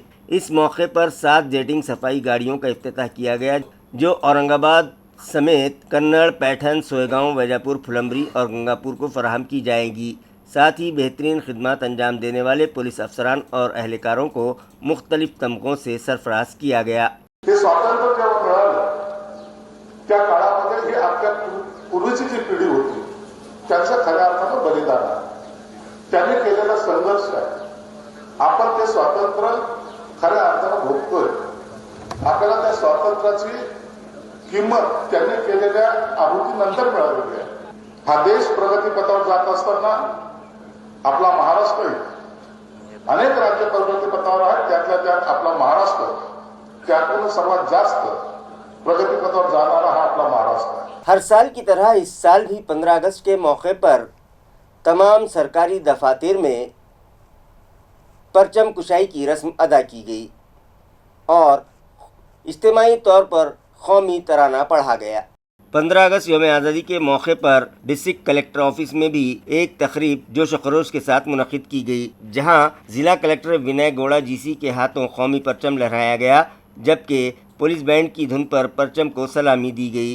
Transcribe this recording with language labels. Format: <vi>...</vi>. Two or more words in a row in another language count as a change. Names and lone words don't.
<ur>اس موقع پر 7 جیٹنگ صفائی گاڑیوں کا افتتاح کیا گیا، جو اورنگ آباد سمیت کنڑ، پیٹھن، سوئے گاؤں، ویجاپور، پھلمبری اور گنگاپور کو فراہم کی جائیں گی۔ ساتھ ہی بہترین خدمات انجام دینے والے پولیس افسران اور اہلکاروں کو مختلف تمغوں سے سرفراز کیا گیا۔</ur> <mr>स्वातंत्र्य जेव्हा मिळालं त्या काळामध्ये ही आपल्या पूर्वीची जी पिढी होती त्यांचं खऱ्या अर्थानं बलिदान आहे, त्यांनी केलेला संघर्ष आहे। आपण ते स्वातंत्र्य खऱ्या अर्थानं भोगतोय। आपल्याला त्या स्वातंत्र्याची किंमत त्यांनी केलेल्या आहुतीनंतर मिळालेली आहे। हा देश प्रगतीपथावर जात असताना आपला महाराष्ट्र अनेक राज्य प्रगतीपथावर आहे, त्यातल्या त्यात आपला महाराष्ट्र त्यातून सर्वात जास्त प्रगतीपथावर जाणारा हा आपला महाराष्ट्र आहे।</mr> <ur>ہر سال کی طرح اس سال بھی 15 اگست کے موقع پر تمام سرکاری دفاتر میں پرچم کشائی کی رسم ادا کی گئی اور اجتماعی طور پر قومی ترانہ پڑھا گیا۔ 15 اگست یوم آزادی کے موقع پر ڈسٹرکٹ کلیکٹر آفس میں بھی ایک تقریب جوش و خروش کے ساتھ منعقد کی گئی، جہاں ضلع کلیکٹر ونے گوڑا GC کے ہاتھوں قومی پرچم لہرایا گیا، جبکہ پولیس بینڈ کی دھن پر پرچم کو سلامی دی گئی۔</ur>